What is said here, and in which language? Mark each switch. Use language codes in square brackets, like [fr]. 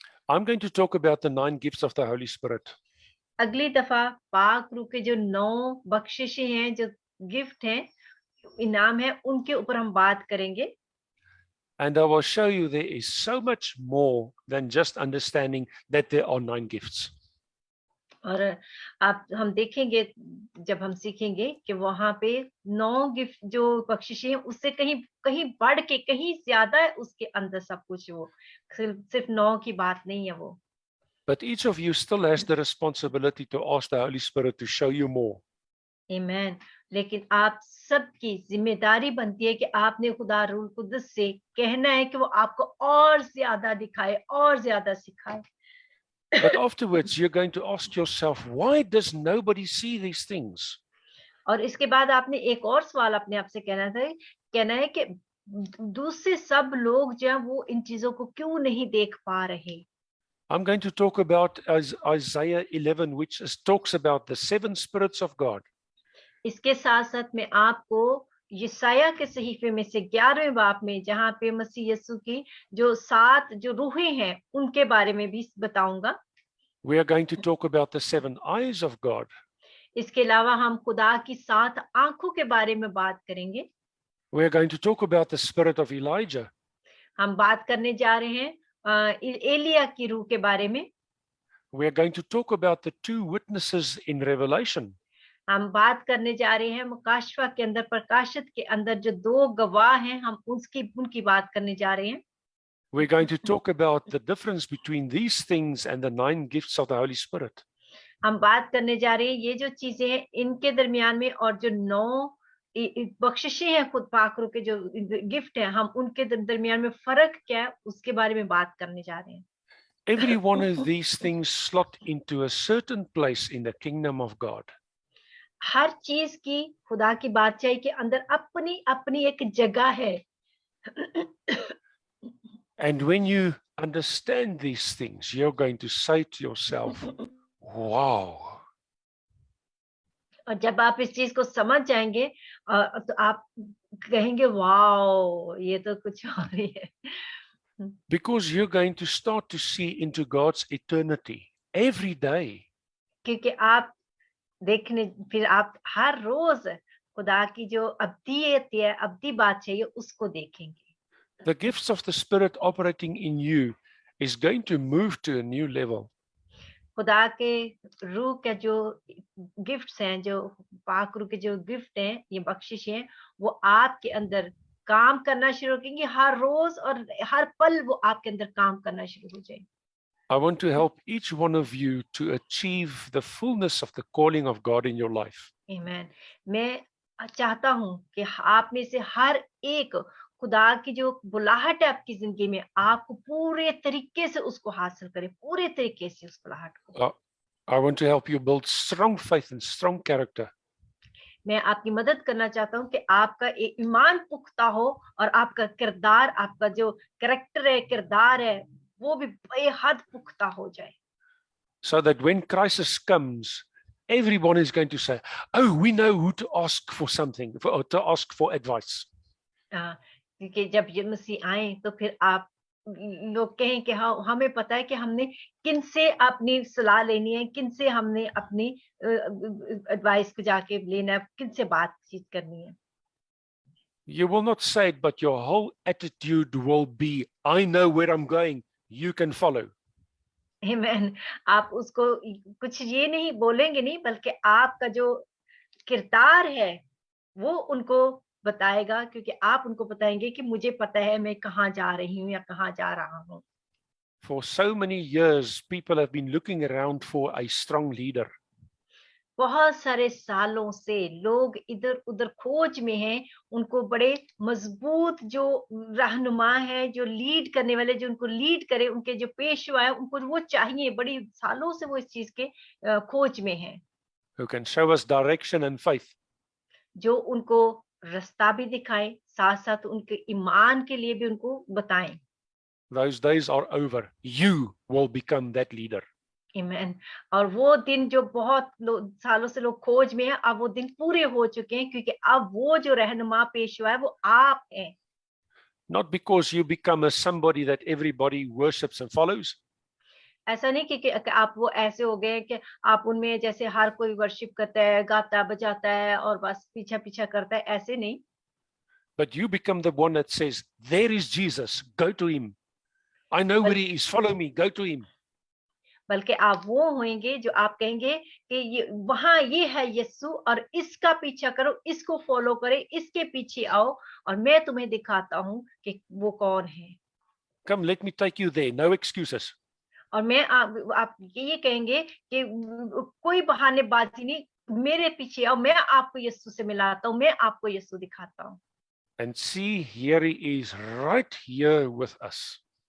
[en] I'm going to talk about the 9 gifts of the Holy Spirit. [hi] अगली दफा पाक रूह के जो 9 बख्शिशें हैं, जो गिफ्ट हैं, इनाम है, उनके ऊपर हम बात करेंगे। [en] And I will show you there is so much more than just understanding that there are 9 gifts. [hi] और हम देखेंगे, जब हम सीखेंगे कि वहां पे 9 गिफ्ट जो बख्शिशें हैं, उससे कहीं कहीं बढ़ के कहीं ज्यादा है उसके अंदर सब कुछ, वो सिर्फ 9 की बात नहीं है वो। [en] But each of you still has the responsibility to ask the Holy Spirit to show you more. [hi] आमीन। लेकिन आप सबकी जिम्मेदारी बनती है कि आपने खुदा रूह कुदस से कहना है कि वो आपको और ज्यादा दिखाए और ज्यादा सिखाए। [en] But afterwards, you're going to ask yourself, why does nobody see these things? [hi] और इसके बाद आपने एक और सवाल अपने आप से कहना है कि दूसरे सब लोग जो है वो इन चीजों को क्यों नहीं देख पा रहे। [en] I'm going to talk about Isaiah 11, which talks about the 7 spirits of God. [hi] इसके साथ साथ मैं आपको यशायाह के सहीफे में से 11वें बाब में, जहाँ पे मसीह यीशु की जो 7 जो रूहें हैं उनके बारे में भी बताऊंगा। [en] We are going to talk about the 7 eyes of God. [hi] इसके अलावा हम खुदा की 7 आंखों के बारे में बात करेंगे। [en] We are going to talk about the spirit of Elijah. [hi] हम बात करने जा रहे हैं एलिया की रूह के बारे में। [en] We are going to talk about the 2 witnesses in Revelation. [hi] हम बात करने जा रहे हैं मुकाशवा के अंदर, प्रकाशित के अंदर जो 2 गवाह हैं, हम उनकी बात करने जा रहे हैं। [en] We're going to talk about the difference between these things and the 9 gifts of the Holy Spirit. [hi] हम बात करने जा रहे हैं ये जो चीजें हैं इनके दरमियान में, और जो 9 बख्शिशें हैं खुद पाक रूह के जो गिफ्ट हैं, हम उनके दरमियान में फर्क क्या है उसके बारे में बात करने जा रहे हैं। [en] Every one of these things slot into a certain place in the kingdom of God. [hi] हर चीज की खुदा की बादशाही के अंदर अपनी अपनी एक जगह है। [en] And when you understand these things, you're going to say to yourself, wow. [hi] और जब आप इस चीज को समझ जाएंगे तो आप कहेंगे वाओ, ये तो कुछ और ही है। [en] Because you're going to start to see into God's eternity every day. [hi] क्योंकि आप देखने, फिर आप हर रोज खुदा की जो अब्दियत है, अब्दी बात चाहिए, उसको देखेंगे। [en] The gifts of the Spirit operating in you is going to move to a new level. [hi] खुदा के रूह के जो गिफ्ट्स हैं, जो पाक रूह के जो गिफ्ट हैं, ये बख्शिश हैं, वो आपके अंदर काम करना शुरू करेंगे हर रोज, और हर पल वो आपके अंदर काम करना शुरू हो जाए। [en] I want to help each one of you to achieve the fullness of the calling of God in your life. Amen. [hi] मैं चाहता हूं कि आप में से हर एक खुदा की जो बुलाहट है आपकी जिंदगी में, आपको पूरे तरीके से उसको हासिल करें, पूरे तरीके से उस बुलाहट को। [en] Uh, I want to help you build strong faith and strong character. [hi] मैं आपकी मदद करना चाहता हूं कि आपका ईमान पुख्ता हो और आपका किरदार, आपका जो कैरेक्टर है, किरदार है, वो भी बेहद पुख्ता हो जाए। [en] So that when crisis comes, everyone is going to say, oh, we know who to ask for something, or to ask for advice. [hi] क्योंकि जब ये मसीह आए तो फिर आप लोग कहें कि हाँ, हमें पता है कि हमने किनसे अपनी सलाह लेनी है, किनसे हमने अपनी एडवाइस को जाके लेना है, किनसे बातचीत करनी है। [en] You will not say it, but your whole attitude will be, I know where I'm going, you can follow. [hi] आमीन। आप उसको कुछ ये नहीं बोलेंगे नहीं, बल्कि आपका जो किरदार है वो उनको बताएगा, क्योंकि आप उनको बताएंगे कि मुझे पता है मैं कहाँ जा रही हूँ या कहाँ जा रहा हूँ। [en] For so many years, people have been looking around for a strong leader. [hi] बहुत सारे सालों से लोग इधर उधर खोज में हैं, उनको बड़े मजबूत जो रहनुमा है, जो लीड करने वाले, जो उनको लीड करे, उनके जो पेशवा है, उनको वो चाहिए। बड़ी सालों से वो इस चीज के खोज में हैं, [en] Who can show us direction and faith. [hi] जो उनको रास्ता भी दिखाए, साथ साथ उनके ईमान के लिए भी उनको बताएं। [en] Those days are over. You will become that leader. [hi] आमीन। और वो दिन जो बहुत सालों से लोग खोज में हैं, अब वो दिन पूरे हो चुके हैं, क्योंकि अब वो जो रहनुमा पेशवा है वो आप हैं। [en] Not because you become a somebody that everybody worships and follows. [hi] ऐसा नहीं कि आप वो ऐसे हो गए कि आप उनमें जैसे हर कोई वर्शिप करता है, गाता बजाता है और बस पीछा पीछा करता है, ऐसे नहीं। [en] But you become the one that says, there is Jesus, go to him. I know where he is, follow me, go to him. [hi] बल्कि आप वो होंगे जो आप कहेंगे कि ये वहां ये है यीशु, और इसका पीछा करो, इसको फॉलो करे, इसके पीछे आओ और मैं तुम्हें दिखाता हूँ कि वो कौन है। [en] Come, let me take you there, no excuses. [hi] और मैं आप ये कहेंगे कि कोई बहानेबाजी नहीं, मेरे पीछे आओ, मैं आपको यीशु से मिलाता हूँ, मैं आपको यीशु दिखाता हूँ। [en] And see, here he is, right here with us.